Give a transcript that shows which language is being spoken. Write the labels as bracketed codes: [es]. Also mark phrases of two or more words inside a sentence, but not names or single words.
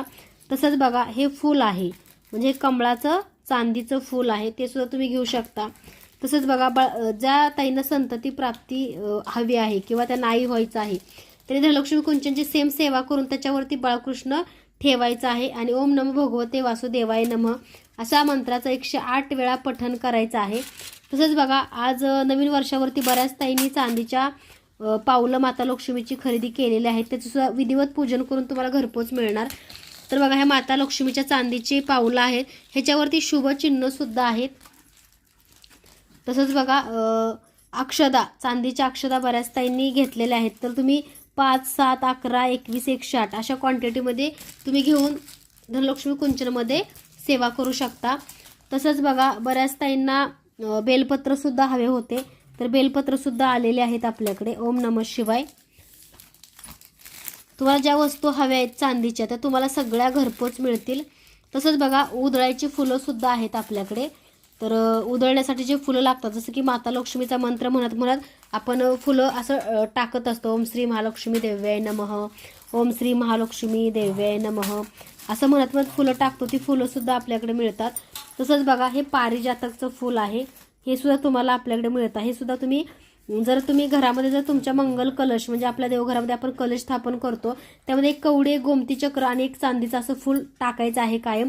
[mr] तसंच बघा हे फूल आहे. म्हणजे कमळाचं चांदीचं फूल आहे ते सुद्धा तुम्ही घेऊ शकता. तसंच बघा ज्या ताईंना संतती प्राप्ती हवी आहे किंवा त्यांना आई व्हायचं आहे तरी धनलक्ष्मी कुंचनची सेम सेवा करून त्याच्यावरती बाळकृष्ण ठेवायचं आहे आणि [sa] ओम नमो भगवते वासुदेवाय नमः [mr] असा मंत्राचं 108 वेळा पठण करायचं आहे. तसंच बघा आज नवीन वर्षावरती बऱ्याच ताईंनी चांदीच्या पावलं माता लक्ष्मीची खरेदी केलेली आहे. त्याचं सुद्धा विधिवत पूजन करून तुम्हाला घरपोच मिळणार. तर बघा ह्या माता लक्ष्मीच्या चांदीची पावलं आहेत. ह्याच्यावरती शुभचिन्ह सुद्धा आहेत. तसंच बघा अक्षदा चांदीच्या अक्षदा बऱ्याच ताईंनी घेतलेल्या आहेत. तर तुम्ही 5, 7, 11, 21, 108 अशा क्वांटिटीमध्ये तुम्ही घेऊन धनलक्ष्मी कुंचनमध्ये सेवा करू शकता. तसंच बघा बऱ्याच ताईंना बेलपत्रसुद्धा हवे होते तर बेलपत्रसुद्धा आलेले आहेत आपल्याकडे. [sa] ओम नमः शिवाय. [mr] तुम्हाला ज्या वस्तू हव्या आहेत चांदीच्या त्या तुम्हाला सगळ्या घरपोच मिळतील. तसंच बघा उधळायची फुलंसुद्धा आहेत आपल्याकडे. तर उधळण्यासाठी जे फुलं लागतात जसं की माता लक्ष्मीचा मंत्र म्हणत म्हणत आपण फुलं असं टाकत असतो. [sa] ओम श्री महालक्ष्मी देव्याय नमः, ओम श्री महालक्ष्मी देव्याय नमः [mr] असं म्हणत म्हणत फुलं टाकतो. ती फुलंसुद्धा आपल्याकडे मिळतात. तसंच बघा हे पारिजातकचं फूल आहे. हे सुद्धा तुम्हाला आपल्याकडे मिळतं. हे सुद्धा तुम्ही जर तुम्ही घरामध्ये जर तुमच्या मंगल कलश म्हणजे आपल्या देवघरामध्ये आपण कलश स्थापन करतो त्यामध्ये एक कवडे, गोमती चक्र आणि एक चांदीचं असं फूल टाकायचं आहे कायम.